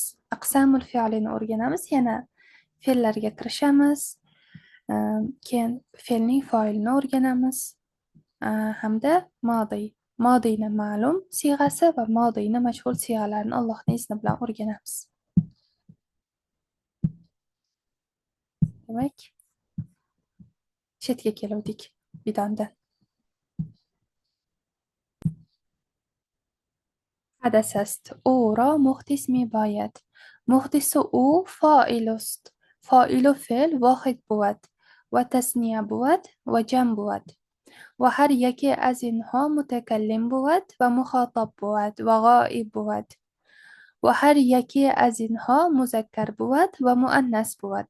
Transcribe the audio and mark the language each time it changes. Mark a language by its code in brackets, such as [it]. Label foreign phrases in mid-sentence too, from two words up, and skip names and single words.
[uz] Aqsamul fe'lini o'rganamiz, yana fe'llarga kirishamiz, keyin fe'lning fa'ilini o'rganamiz, hamda modiyni ma'lum siyg'asi va modiyni majhul siyg'alarini Allohning izni bilan o'rganamiz. Demak, chetga keluvdik bidondan. [fa] حدث است. او را محدث می باید. محدث او فاعل است. فاعل و فعل واحد بود و تثنیه بود و جمع بود و هر یکی از اینها متکلم بود و مخاطب بود و غائب بود و هر یکی از اینها مذکر بود و مؤنث بود.